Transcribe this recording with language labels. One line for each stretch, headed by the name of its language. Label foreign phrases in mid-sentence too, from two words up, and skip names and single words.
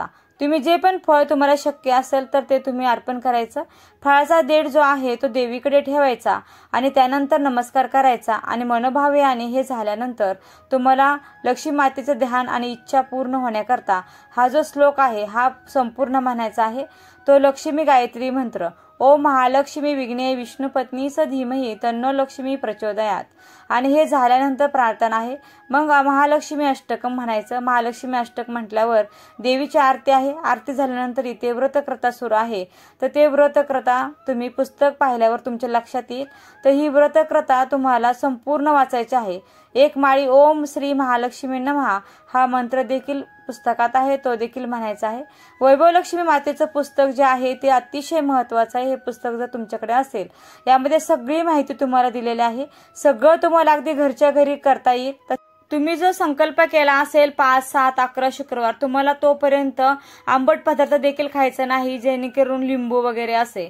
Marathi: तुम्ही जे पण फळ तुम्हाला शक्य असेल तर ते तुम्ही अर्पण करायचं. फळाचा देठ जो आहे तो देवीकडे ठेवायचा आणि त्यानंतर नमस्कार करायचा आणि मनोभावे आणि हे झाल्यानंतर तुम्हाला लक्ष्मी मातेचं ध्यान आणि इच्छा पूर्ण होण्याकरता हा जो श्लोक आहे हा संपूर्ण म्हणायचा आहे. तो लक्ष्मी गायत्री मंत्र
Sanskrit: ओम महालक्ष्मी विघ्ने विष्णुपत्नी स धीमहि तन्नो लक्ष्मी प्रचोदयात.
Marathi: आणि हे झाल्यानंतर प्रार्थना आहे. मग महालक्ष्मी अष्टकम म्हणायचं. महालक्ष्मी अष्टक म्हटल्यावर देवीची आरती आहे. आरती झाल्यानंतर इथे व्रतकर्ता सुरू आहे तर ते व्रतकर्ता तुम्ही पुस्तक पाहिल्यावर तुमच्या लक्षात येईल. तर ही व्रतकर्ता तुम्हाला संपूर्ण वाचायची आहे. एक माळी
Sanskrit: ओम श्री महालक्ष्मी नमः
Marathi: हा मंत्र देखील पुस्तकात आहे तो देखील म्हणायचा आहे. वैभवलक्ष्मी मातेचं पुस्तक जे आहे ते अतिशय महत्वाचं आहे. हे पुस्तक जर तुमच्याकडे असेल यामध्ये सगळी माहिती तुम्हाला दिलेली आहे. सगळं तुम्हाला अगदी घरच्या घरी करता येईल. तुम्ही जो संकल्प केला असेल 5, 7, 11 शुक्रवार तुम्हाला तोपर्यंत आंबट पदार्थ देखील खायचा नाही जेणेकरून लिंबू वगैरे असे.